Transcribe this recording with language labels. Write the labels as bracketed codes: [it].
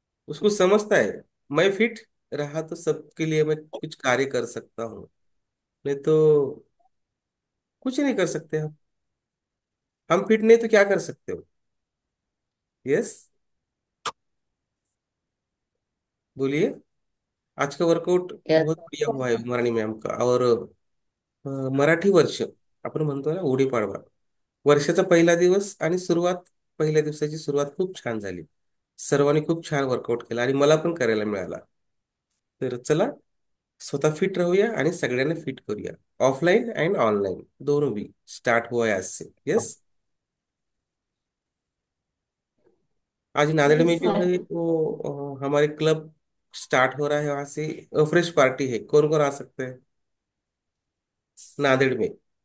[hi] उसको समझता है मैं फिट रहा तो सबके लिए मैं कुछ कार्य कर सकता हूँ. नहीं तो कुछ नहीं कर सकते हम फिट नहीं तो क्या कर सकते हो. [en] Yes. [hi] बोलिए. आज का वर्कआउट [en] Yes. [hi] बहुत बढ़िया हुआ है मराठी मॅम का. और मराठी वर्ष [mr] आपण म्हणतो ना गुढीपाडवा, वर्षाचा पहिला दिवस आणि सुरुवात पहिल्या दिवसाची सुरुवात खूप छान झाली. सर्वांनी खूप छान वर्कआउट केला आणि मला पण करायला मिळाला. तर चला स्वतः फिट राहूया आणि सगळ्यांना फिट करूया. [hi] ऑफलाइन एंड ऑनलाइन दोनों भी स्टार्ट हुआ है आज से. [en] Yes. [hi] आज नांदेड़ में [en] yes [hi] जो [en] Sir. [hi] है वो हमारे क्लब स्टार्ट हो रहा है, वहां से फ्रेश पार्टी है. कौन कौन आ सकते हैं नांदेड़ में?